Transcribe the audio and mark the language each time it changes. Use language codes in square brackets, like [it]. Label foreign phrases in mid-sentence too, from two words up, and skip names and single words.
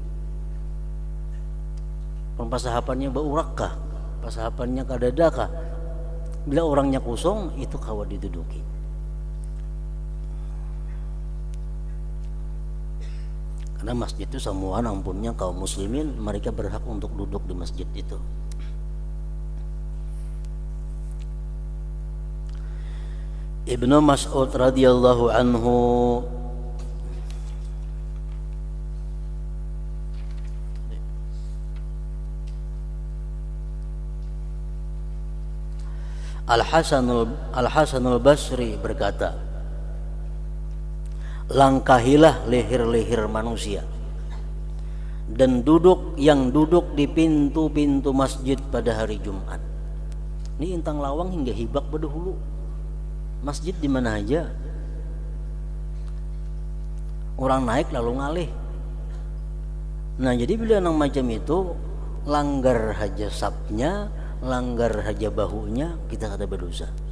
[bjn] Pasahapannya baurak kah? Pasahapannya kada ada kah? Bila orangnya kosong itu kawa diduduki. [id] Karena masjid itu semua ampunnya kaum muslimin, mereka berhak untuk duduk di masjid itu. Ibnu Mas'ud [ar] رضي الله عنه [id] Al-Hasanul Basri berkata, langkahilah leher-leher manusia dan duduk di pintu-pintu masjid pada hari Jumat. [bjn] Ini intang lawang hingga hibak berdahulu. Masjid di mana aja orang naik lalu ngalih. Nah jadi bila nang macam itu langgar haja sapnya, langgar haja bahunya, kita kada berdosa.